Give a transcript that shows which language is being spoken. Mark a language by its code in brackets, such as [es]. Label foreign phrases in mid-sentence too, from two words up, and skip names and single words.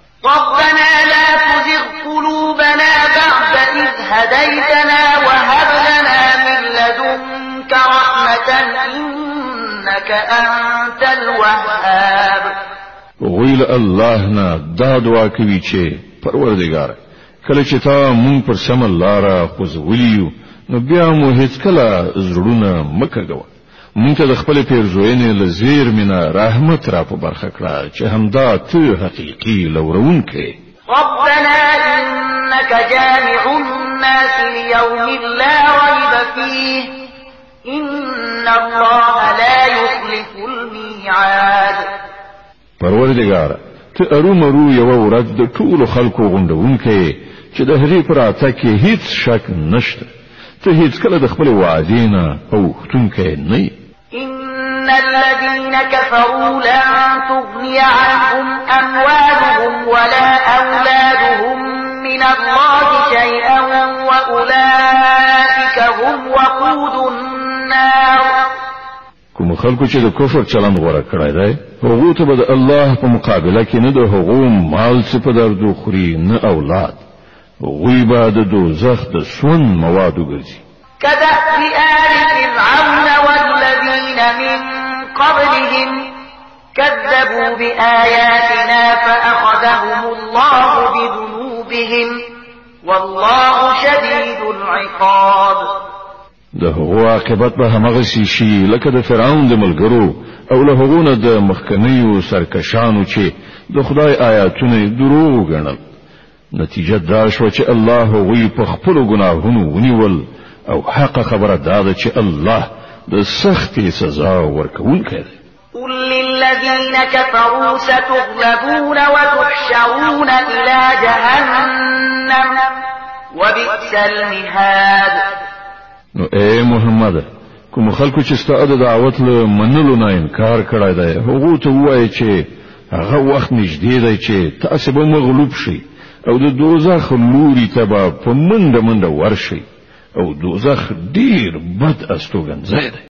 [ar] ربنا لا تزغ قلوبنا بعد إذ هديتنا وهب لنا من لدنك رحمة إنك أنت الوهاب. [ps] ویل الله نه دا دعا کوي چې پروردګار کله چې تا مونږ پر سم لار خوځولیو نو بیا مو هیڅ کله زړونه مکګو مونږ ته د خپل پیرزوینې لزیر مینا رحمت را په برخه کړه چې همدا ته حقيقي لورون کې. [ar] ربنا إنك جامع الناس ليوم لا ريب فيه إن الله لا يخلف الميعاد. [ps] پروردګار ته ارومرو یو ورځ د ټولو خلکو غونډونکې چې د هغې پر اته کې هیڅ شک نشته ته هیڅ کله د خپل وعدې نه اوښتونکی نه. [ar] إن الذين كفروا لن تغني عنهم أموالهم ولا أولادهم من الله شيئا وأولئك هم وقود النار. [ps] کوم خلکو چې د کفر چلند غوړه کړی دی هغه ته به الله په مقابله کې نه د هغو مال څه په درد خوري نه اولاد هغوی به د دوزخ د سون مواد وګرځي. [ar] كدأب آل فرعون والذين من قبلهم كذبوا بآياتنا فأخذهم الله بذنوبهم والله شديد العقاب. [ps] د هغو عاقبت به همغه شي لکه د فرعون د ملګرو او له هغونه د مخکنیو سرکشانو چې د خدای آیاتونه دروغ ګڼل. نتیجه دا شو چې الله هغوی په خپل ګناهونو ونیول او حق خبره دا ده چې الله د سختي سزا ورکوونکی دی. [ar] قل للذين كفروا ستغلبون وتحشرون إلى جهنم وبئس المهاد. [ps] نو اے محمد کوم خلکو چې ستاسو د دعوت له منلو نه انکار کړی دی هغه ته وایي چې هغه وخت نږدې دی چې تاسو به مغلوب شئ او د دوزخ لوري ته به په منډه ورشئ او دوزخ ډیر بد استوګنځای دی.